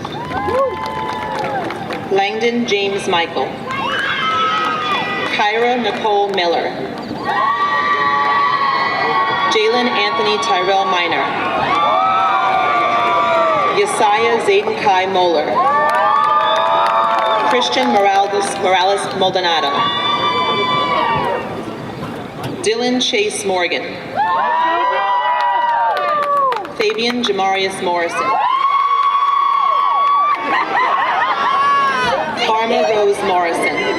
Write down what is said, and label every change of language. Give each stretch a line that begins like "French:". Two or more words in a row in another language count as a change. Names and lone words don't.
English: Langdon James Michael. Kyra Nicole Miller. Jalen Anthony Tyrell Minor. Yesiah Zayden Kai Moeller. Christian Morales Maldonado. Dylan Chase Morgan. Fabian Jamarius Morrison. Karma Rose Morrison.